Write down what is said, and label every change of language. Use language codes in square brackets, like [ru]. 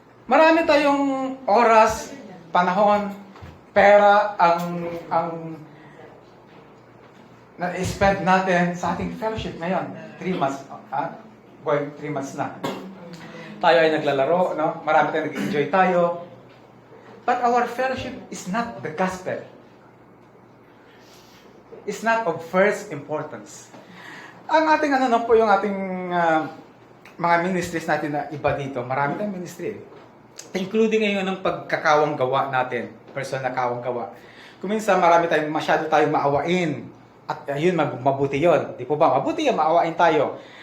[tl] Marami tayong oras, panahon, pera ang na-spend natin sa ating fellowship ngayon. [en] 3 months, going 3 months [tl] na. Tayo ay naglalaro, no? Marami tayong nag-enjoy tayo. [en] But our fellowship is not the gospel. It's not of first importance. [tl] Ang ating po yung ating mga ministries natin na iba dito. Marami tayong ministry. Including ngayon ng pagkakawang gawa natin. Personal na kawang gawa. Kung minsan masyado tayong maawain. At yun, mabuti yun. Di po ba? Mabuti yun, maawain tayo.